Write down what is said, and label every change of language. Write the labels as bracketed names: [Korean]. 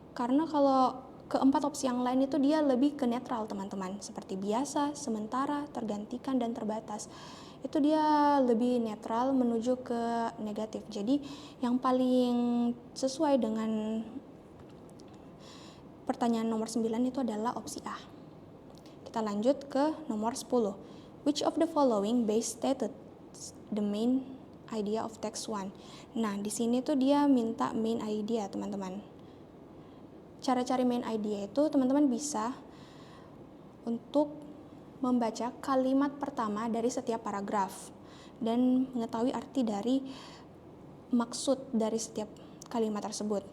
[Indonesian] Karena kalau keempat opsi yang lain itu dia lebih ke netral, teman-teman, seperti biasa, sementara, tergantikan, dan terbatas. Itu dia lebih netral menuju ke negatif. Jadi yang paling sesuai dengan pertanyaan nomor 9 itu adalah opsi A. Kita lanjut ke nomor 10. [English] Which of the following best stated the main idea of text 1? [Indonesian] Nah, di sini tuh dia minta main idea, teman-teman. Cara cari main idea itu teman-teman bisa untuk membaca kalimat pertama dari setiap paragraf dan mengetahui arti dari maksud dari setiap kalimat tersebut.